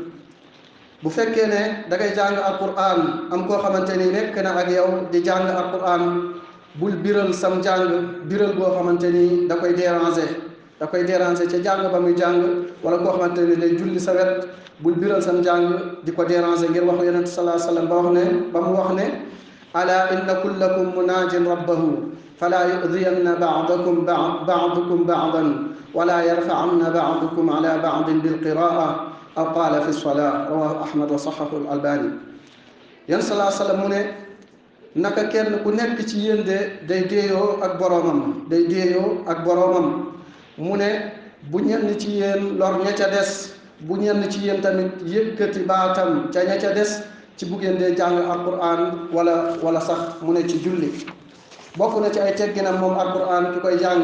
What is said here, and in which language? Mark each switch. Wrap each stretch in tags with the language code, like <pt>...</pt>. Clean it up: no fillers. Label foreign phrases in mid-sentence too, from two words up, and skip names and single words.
<wo>bu fekkee ne da ngay jàng alquran am koo xamante ni nekk na ak yow di jàng alquran bul biral sam jàng biral boo xamante ni da koy déranger ca jàng ba muy jàng wala koo xamante ni day julli sa wet bul biral sam jàng di ko déranger ngir wax yonent</wo> <ar>صلى الله عليه وسلم</ar> <wo>ba mu wax ne</wo> <ar>ألا إن كلكم مناج ربه فلا يؤذين بعضكم بعضا ولا يرفعن بعضكم على بعض بالقراءة أو قال في الصلاة رواه أحمد وصححه الألباني</ar> <wo>yan salaa sallam mu ne naka kenn ku nekk ci yéen de day déeyoo ak boroomam mu ne bu ñenn ci yéen lor ña ca des bu ñenn ci yéen tamit yëkkati baatam ca ña ca des ci bu ngeen dee jàng alquran wala sax mu ne ci julli bokk na ci ay tegginam moom alquran ki koy jàng</wo>